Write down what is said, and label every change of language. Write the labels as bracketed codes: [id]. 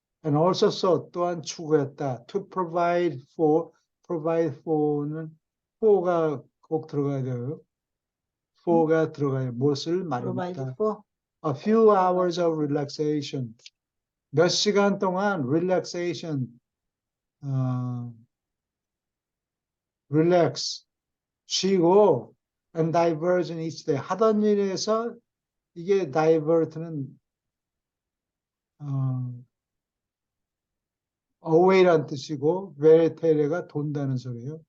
[en] And also sought, [ko] 또한 추구했다. [en] To provide for [ko] 는 for가 꼭 들어가야 돼요. for가 들어가야 무엇을 마련했다. [en] A few hours of relaxation. [ko] 몇 시간 동안 relaxation, relax, 쉬고 [en] and diversion each day. [ko] 하던 일에서 이게 divert는 away란 뜻이고 verte가 돈다는 소리예요.